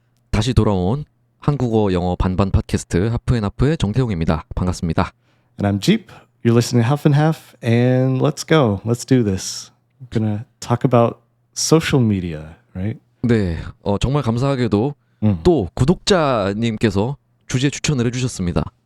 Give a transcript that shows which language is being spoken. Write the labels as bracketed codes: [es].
[ko] 다시 돌아온 한국어 영어 반반 팟캐스트 하프앤하프의 정태용입니다. 반갑습니다. [en] And I'm Jeep. You're listening to Half and Half, and let's go. Let's do this. We're gonna talk about social media, right? [ko] 네, 정말 감사하게도 또 구독자님께서 주제 추천을 해주셨습니다.